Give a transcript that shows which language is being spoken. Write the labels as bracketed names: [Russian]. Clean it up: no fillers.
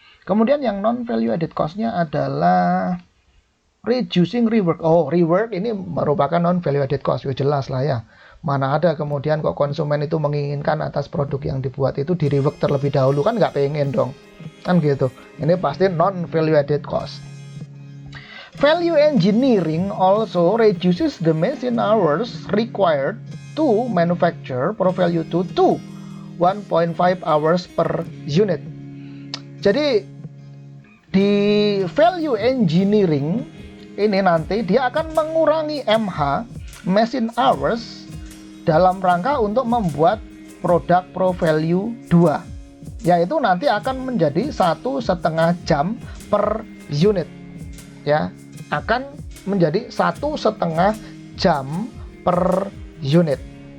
[Indonesian] Kemudian yang non value added cost-nya adalah reducing rework. Oh, rework ini merupakan non value added cost. Ya jelas lah ya. Mana ada kemudian kok konsumen itu menginginkan atas produk yang dibuat itu di rework terlebih dahulu, kan nggak pengen dong. Kan gitu. Ini pasti non value added cost. [English] Value engineering also reduces the machine hours required to manufacture Pro Value 2 to 1.5 hours per unit. [Indonesian] Jadi di value engineering ini nanti dia akan mengurangi MH, machine hours, dalam rangka untuk membuat produk Pro Value 2, yaitu nanti akan menjadi 1,5 jam per unit ya, akan menjadi 1,5 jam per unit.